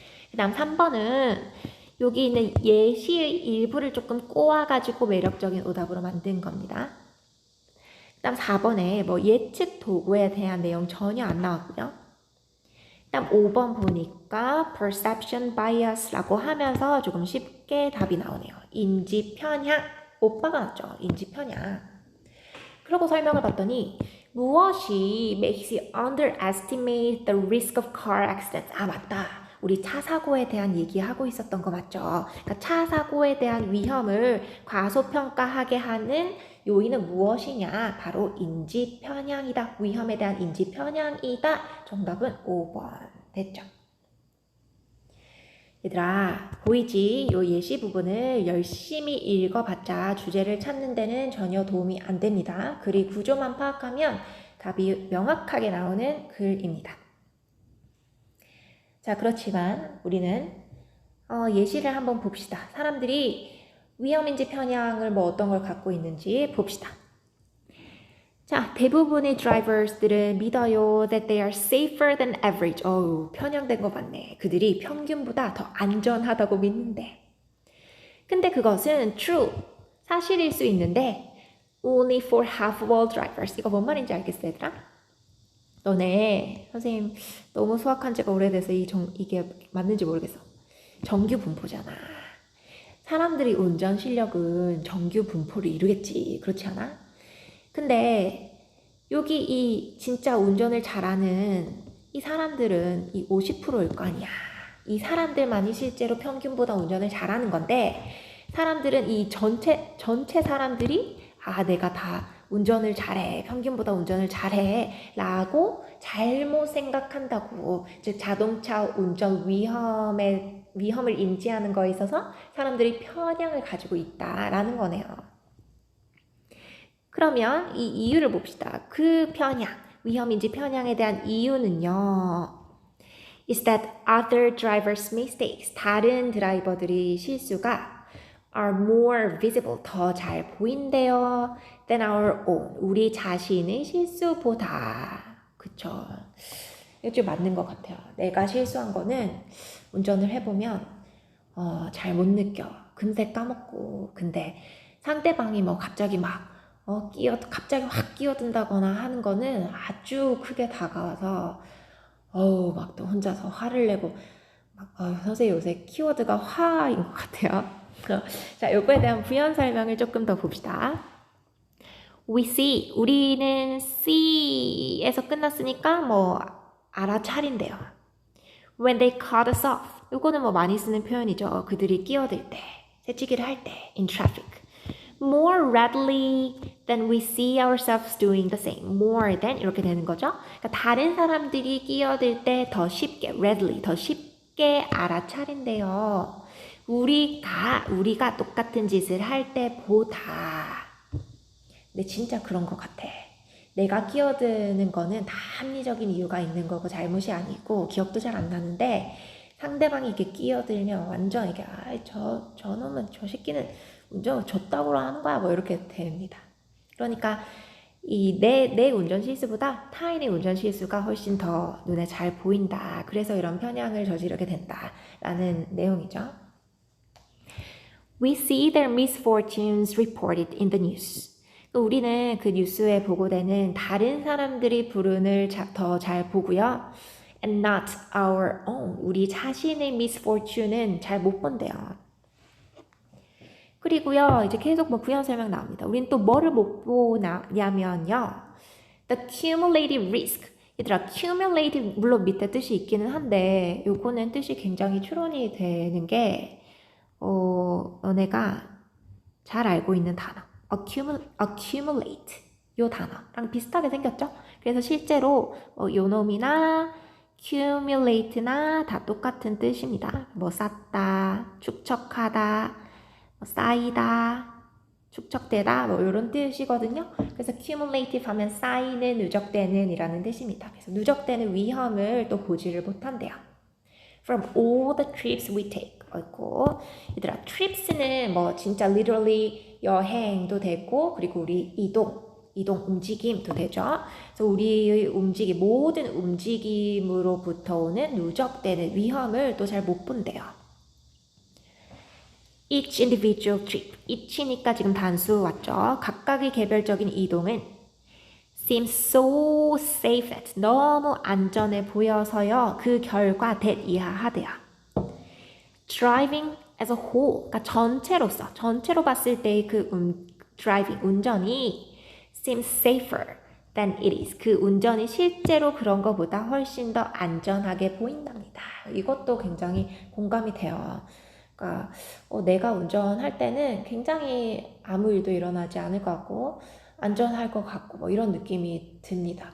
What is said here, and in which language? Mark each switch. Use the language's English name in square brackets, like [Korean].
[Korean] 그 다음 3번은 여기 있는 예시의 일부를 조금 꼬아가지고 매력적인 오답으로 만든 겁니다. 그 다음 4번에 뭐 예측 도구에 대한 내용 전혀 안 나왔고요. 그 다음 5번 보니까 [English] perception bias [Korean] 라고 하면서 조금 쉽게 답이 나오네요. 인지 편향. 오빠가 나왔죠. 인지 편향. 그러고 설명을 봤더니 무엇이 [English] makes you underestimate the risk of car accidents. [Korean] 맞다. 우리 차 사고에 대한 얘기하고 있었던 거 맞죠? 그러니까 차 사고에 대한 위험을 과소평가하게 하는 요인은 무엇이냐? 바로 인지 편향이다. 위험에 대한 인지 편향이다. 정답은 5번. 됐죠? 얘들아, 보이지? 요 예시 부분을 열심히 읽어봤자 주제를 찾는 데는 전혀 도움이 안 됩니다. 글의 구조만 파악하면 답이 명확하게 나오는 글입니다. 자, 그렇지만 우리는 예시를 한번 봅시다. 사람들이 위험인지 편향을 뭐 어떤 걸 갖고 있는지 봅시다. 자, 대부분의 드라이버들은 믿어요 [English] that they are safer than average. [Korean] 편향된 거 맞네. 그들이 평균보다 더 안전하다고 믿는데. 근데 그것은 true, 사실일 수 있는데 [English] only for half of all drivers. [Korean] 이거 뭔 말인지 알겠어, 얘들아? 너네 선생님 너무 수학한 지가 오래돼서 이게 맞는지 모르겠어. 정규 분포잖아. 사람들이 운전 실력은 정규 분포를 이루겠지. 그렇지 않아? 근데 여기 이 진짜 운전을 잘하는 이 사람들은 이 50%일 거 아니야. 이 사람들만이 실제로 평균보다 운전을 잘하는 건데 사람들은 이 전체 사람들이 내가 다 운전을 잘해. 평균보다 운전을 잘해. 라고 잘못 생각한다고. 즉 자동차 운전 위험을 인지하는 거에 있어서 사람들이 편향을 가지고 있다라는 거네요. 그러면 이 이유를 봅시다. 그 편향, 위험인지 편향에 대한 이유는요. [English] is that other drivers' mistakes, [Korean] 다른 드라이버들이 실수가 [English] are more visible, [Korean] 더 잘 보인대요. [English] than our own, [Korean] 우리 자신의 실수보다. 그쵸. 이거 좀 맞는 것 같아요. 내가 실수한 거는 운전을 해보면 잘 못 느껴. 금세 까먹고. 근데 상대방이 뭐 갑자기 갑자기 확 끼어든다거나 하는 거는 아주 크게 다가와서 막 또 혼자서 화를 내고 선생님 요새 키워드가 화인 것 같아요. 자, 요거에 대한 부연 설명을 조금 더 봅시다. [English] We see, [Korean] 우리는 see에서 끝났으니까 알아차린대요. [English] When they cut us off, [Korean] 요거는 많이 쓰는 표현이죠. 그들이 끼어들 때, 새치기를 할 때, [English] in traffic. More readily than we see ourselves doing the same. More than [Korean] 이렇게 되는 거죠. 그러니까 다른 사람들이 끼어들 때 더 쉽게, readily, 더 쉽게 알아차린대요. 우리가 똑같은 짓을 할 때보다. 근데 진짜 그런 것 같아. 내가 끼어드는 거는 다 합리적인 이유가 있는 거고 잘못이 아니고 기억도 잘 안 나는데 상대방이 이렇게 끼어들면 완전 이게 저놈은 저 새끼는 운전을 줬다고 하는 거야 이렇게 됩니다. 그러니까 내 운전 실수보다 타인의 운전 실수가 훨씬 더 눈에 잘 보인다. 그래서 이런 편향을 저지르게 된다라는 내용이죠. [English] We see their misfortunes reported in the news. [Korean] 우리는 그 뉴스에 보고되는 다른 사람들이 불운을 더 잘 보고요. [English] And not our own. [Korean] 우리 자신의 misfortune은 잘 못 본대요. 그리고요, 이제 계속 부연 설명 나옵니다. 우린 또 뭐를 못 보냐면요. [English] The cumulative risk. [Korean] 얘들아, cumulative, 물론 밑에 뜻이 있기는 한데, 요거는 뜻이 굉장히 추론이 되는 게, 너네가 잘 알고 있는 단어. [English] accumulate. [Korean] 요 단어랑 비슷하게 생겼죠? 그래서 실제로, 요 놈이나, accumulate나 다 똑같은 뜻입니다. 쌓다, 축적하다, 쌓이다, 축적되다 이런 뜻이거든요. 그래서 cumulative 하면 쌓이는, 누적되는 이라는 뜻입니다. 그래서 누적되는 위험을 또 보지를 못한대요. [English] From all the trips we take. [Korean] 얘들아, trips는 진짜 literally 여행도 되고 그리고 우리 이동 움직임도 되죠. 그래서 우리의 모든 움직임으로부터 오는 누적되는 위험을 또 잘 못 본대요. [English] Each individual trip. [Korean] each니까 지금 단수 왔죠. 각각의 개별적인 이동은 [English] seems so safe that [Korean] 너무 안전해 보여서요. 그 결과 that 이하하대요. [English] Driving as a whole. [Korean] 그러니까 전체로 봤을 때의 driving, 운전이 [English] seems safer than it is. [Korean] 그 운전이 실제로 그런 것보다 훨씬 더 안전하게 보인답니다. 이것도 굉장히 공감이 돼요. 그러니까 내가 운전할 때는 굉장히 아무 일도 일어나지 않을 것 같고 안전할 것 같고 이런 느낌이 듭니다.